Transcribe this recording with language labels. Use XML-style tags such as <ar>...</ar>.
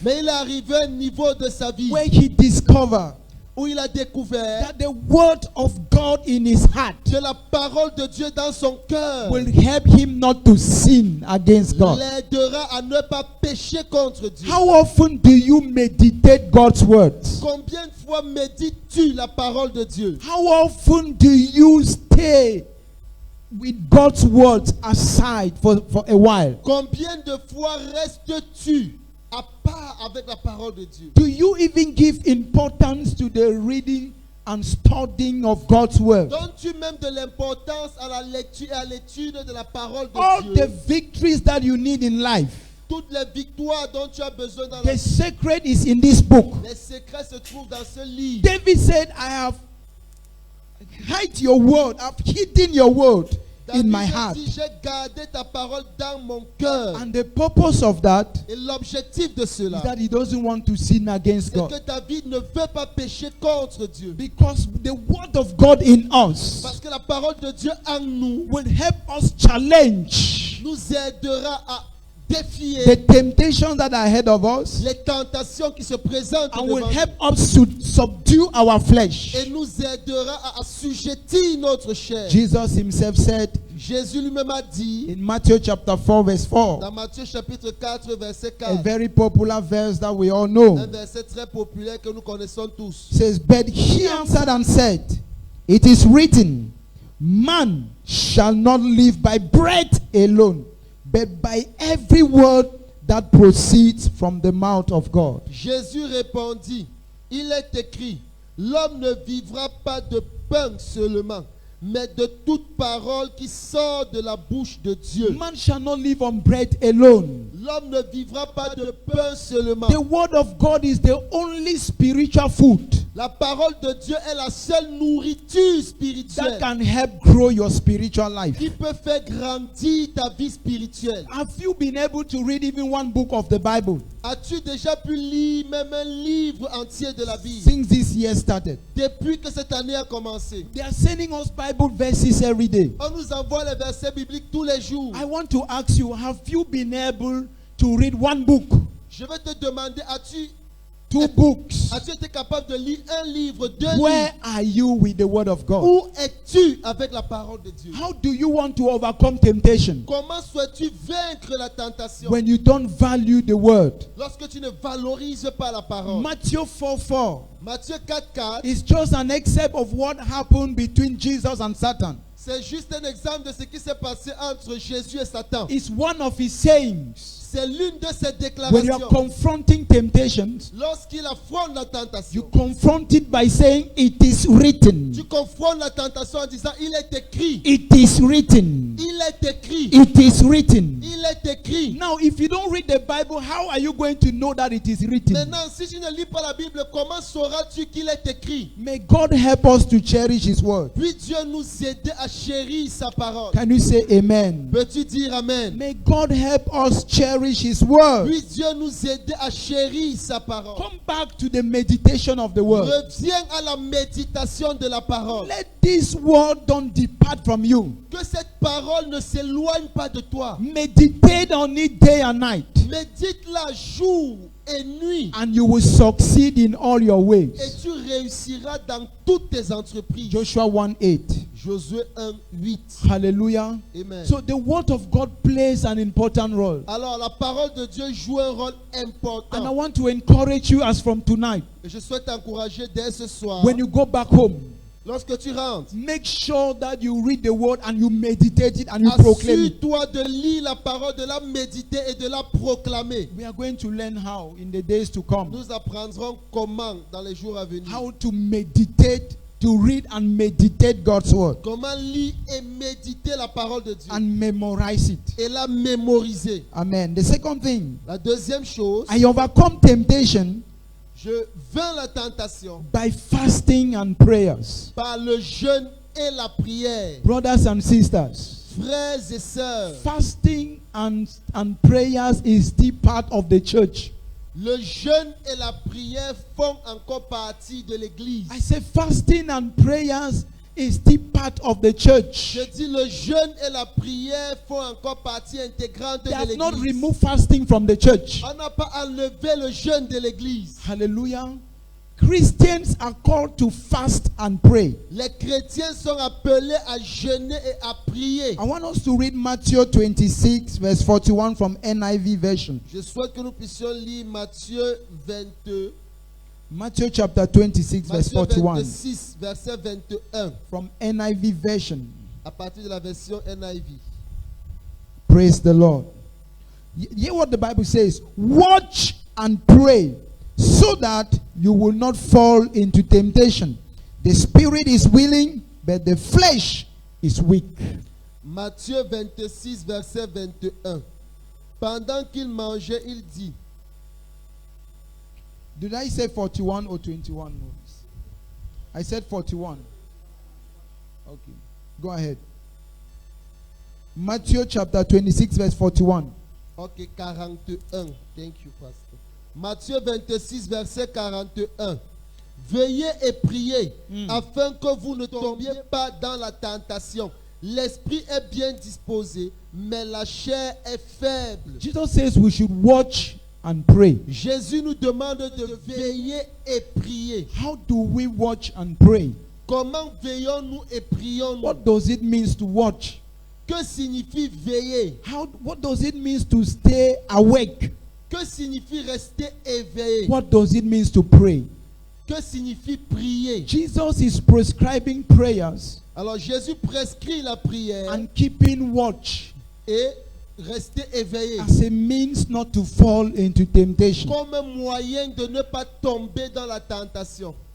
<fr>Mais il est arrivé à un niveau de sa vie</fr> <en>where he discovered</en> <fr>où il a découvert</fr> <en>that the word of God in his heart</en> <fr>que la parole de Dieu dans son cœur</fr> <en>will help him not to sin against God.</en> <fr>l'aidera à ne pas pécher contre Dieu.</fr> <en>How often do you meditate God's words?</en> <fr>Combien de fois médites-tu la parole de Dieu?</fr> <en>How often do you stay with God's words aside for a while?</en> <fr>Combien de fois restes-tu à part avec la parole de Dieu?</fr> <en>Do you even give importance to the reading and studying of God's word?</en> <fr>Donnes-tu même de l'importance à la lecture et à l'étude de la parole de</fr> <en>All</en> <fr>Dieu?</fr> <en>the victories that you need in life,</en> <fr>Toutes les victoires dont tu as besoin dans la</fr> <en>the</en> <fr>vie,</fr> <en>secret is in this book.</en> <fr>les secrets se trouvent dans ce livre.</fr> <en>David said, I have hid your word, I've hidden your word in my</en> <fr>David</fr> <en>heart.</en> <fr>dit, j'ai gardé ta parole dans mon cœur.</fr> <en>And the purpose of that</en> <fr>Et l'objectif de</fr> <en>is</en> <fr>cela,</fr> <en>that he doesn't want to sin against</en> <fr>c'est que</fr> <en>God.</en> <fr>David ne veut pas pécher contre Dieu.</fr> <en>Because the word of God in us</en> <fr>Parce que la parole de Dieu en nous</fr> <en>will help us challenge</en> <fr>nous aidera à défier</fr> <en>the temptations that are ahead of us</en> <fr>les tentations qui se présentent</fr> <en>and</en> <fr>devant</fr> <en>will</en> <fr>nous.</fr> <en>help us to subdue our flesh.</en> <fr>Et nous aidera à assujettir notre chair.</fr> <en>Jesus himself said</en> <fr>Jésus lui-même a dit</fr> <en>in Matthew chapter 4 verse 4,</en> <fr>dans Matthieu chapitre 4 verset</fr> <en>a</en> <fr>4,</fr> <en>very popular verse that we all know,</en> <fr>un verset très populaire que nous connaissons tous.</fr> <en>says, but he answered and said, it is written, man shall not live by bread alone, but by every word that proceeds from the mouth of God.</en> <fr>Jésus répondit, il est écrit, l'homme ne vivra pas de pain seulement, mais de toute parole qui sort de la bouche de Dieu.</fr> <en>Man shall not live on bread alone.</en> <fr>L'homme ne vivra pas de pain seulement.</fr> <en>The word of God is the only spiritual food</en> <fr>La parole de Dieu est la seule nourriture</fr> <en>that</en> <fr>spirituelle</fr> <en>can help grow your spiritual life.</en> <fr>qui peut faire grandir ta vie spirituelle.</fr> <en>Have you been able to read even one book of the Bible</en> <fr>As-tu déjà pu lire même un livre entier de la Bible</fr> <en>since this year started?</en> <fr>depuis que cette année a commencé?</fr> <en>They are sending us Bible verses every day.</en> <fr>On nous envoie les versets bibliques tous les jours.</fr> <en>I want to ask you, have you been able to read one book,</en> <fr>Je vais te demander,</fr> <en>two books?</en> <fr>as-tu été capable de lire un livre, deux</fr> <en>Where</en> <fr>livres?</fr> <en>are you with the word of God?</en> <fr>Où es-tu avec la parole de Dieu?</fr> <en>How do you want to overcome temptation</en> <fr>Comment souhaites-tu vaincre la tentation</fr> <en>when you don't value the word?</en> <fr>lorsque tu ne valorises pas la parole?</fr> <en>Matthew 4:4</en> <fr>Matthieu 4:4,</fr> <en>is just an excerpt of what happened between Jesus and Satan.</en> <fr>c'est juste un exemple de ce qui s'est passé entre Jésus et Satan.</fr> <en>It's one of his sayings.</en> <fr>C'est l'une de ses</fr> <en>When you are</en> <fr>déclarations.</fr> <en>confronting temptations,</en> <fr>Lorsqu'il affronte la</fr> <en>you</en> <fr>tentation,</fr> <en>confront it by saying, "It is written.</en> <fr>tu confrontes la tentation en disant, il est écrit,</fr> <en>It is written.</en> <fr>il est écrit,</fr> <en>It is written."</en> <fr>il est écrit.</fr> <en>Now, if you don't read the Bible, how are you going to know that it is written?</en> <fr>Maintenant, si tu ne lis pas la Bible, comment sauras-tu qu'il est écrit?</fr> <en>May God help us to cherish His word.</en> <fr>Puis Dieu nous aider à chérir sa parole.</fr> <en>Can you say amen?</en> <fr>Peux-tu dire Amen?</fr> <en>May God help us cherish His word.</en> <fr>Puis Dieu nous aider à chérir sa parole.</fr> <en>Come back to the meditation of the word.</en> <fr>Reviens à la méditation de la parole.</fr> <en>Let this word don't depart from you.</en> <fr>Que cette parole ne s'éloigne pas de toi.</fr> <en>Meditate on it day and night,</en> <fr>Médite-la jour et nuit.</fr> <en>and you will succeed in all your</en> <fr>Et</fr> <en>ways.</en> <fr>tu réussiras dans toutes tes entreprises.</fr> <en>Joshua 1:8.</en> <fr>Josué 1:8. Hallelujah. Amen.</fr> <en>So the word of God plays an important role.</en> <fr>Alors la parole de Dieu joue un rôle</fr> <en>And I</en> <fr>important.</fr> <en>want to encourage you as from tonight,</en> <fr>Et je souhaite t'encourager dès ce soir,</fr> <en>when you go back home,</en> <fr>lorsque tu rentres,</fr> <en>make sure that you read the word and you meditate it and you proclaim it.</en> <fr>assure-toi de lire la parole, de la méditer et de la proclamer.</fr> <en>We are going to learn how in the days to come,</en> <fr>Nous apprendrons comment dans les jours à venir.</fr> <en>how to meditate, to read and meditate God's word</en> <fr>Comment lire et méditer la parole de Dieu</fr> <en>and memorize it.</en> <fr>et la mémoriser.</fr> <en>Amen. The second thing,</en> <fr>La deuxième chose,</fr> <en>I overcome temptation</en> <fr>je vainc la tentation</fr> <en>by fasting and prayers.</en> <fr>par le jeûne et la prière.</fr> <en>Brothers and sisters,</en> <fr>Frères et sœurs,</fr> <en>fasting and prayers is still part of the church.</en> <fr>le jeûne et la prière font encore partie de l'église.</fr> <en>I say fasting and prayers is still part of the church.</en> <fr>Je dis le jeûne et la prière font encore partie intégrante</fr> <en>They</en> <fr>de</fr> <en>have not</en> <fr>l'église.</fr> <en>removed fasting from the church.</en> <fr>On n'a pas enlevé le jeûne de l'église. Hallelujah.</fr> <en>Christians are called to fast and pray.</en> <fr>Les chrétiens sont appelés à jeûner et à prier.</fr> <en>I want us to read Matthew 26, verse 41 from NIV version.</en> <fr>Je souhaite que nous puissions lire Matthieu 22,</fr> <en>Matthew chapter 26, verse</en> <fr>Matthieu</fr> <en>41</en> <fr>26, verset 21,</fr> <en>from NIV version.</en> <fr>à partir de la version NIV.</fr> <en>Praise the Lord. Hear what the Bible says. Watch and pray so that you will not fall into temptation. The spirit is willing, but the flesh is weak.</en> <fr>Matthieu 26, verset 21. Pendant qu'il mangeait, il dit,</fr> <en>Did I say 41 or 21? Maurice? I said 41. Okay. Go ahead. Matthew chapter 26, verse 41. ok, 41. Thank you, Pastor.</en> <fr>Matthieu 26, verset 41. Veillez et priez afin que vous ne tombiez pas dans la tentation. L'esprit est bien disposé, mais la chair est faible.</fr> <en>Jesus says we should watch and pray.</en> <fr>Jésus nous demande de veiller et prier.</fr> <en>How do we watch and pray?</en> <fr>Comment veillons-nous et prions-nous?</fr> <en>What does it mean to watch?</en> <fr>Que signifie veiller?</fr> <en>What does it mean to stay awake?</en> <fr>Que signifie rester éveillé?</fr> <en>What does it mean to pray?</en> <fr>Que signifie prier?</fr> <en>Jesus is prescribing prayers</en> <fr>Alors Jésus prescrit la prière</fr> <en>and keeping watch</en> <fr>et rester éveillé</fr> <en>as a means not to fall into temptation.</en> <fr>comme un moyen de ne pas tomber dans la tentation.</fr>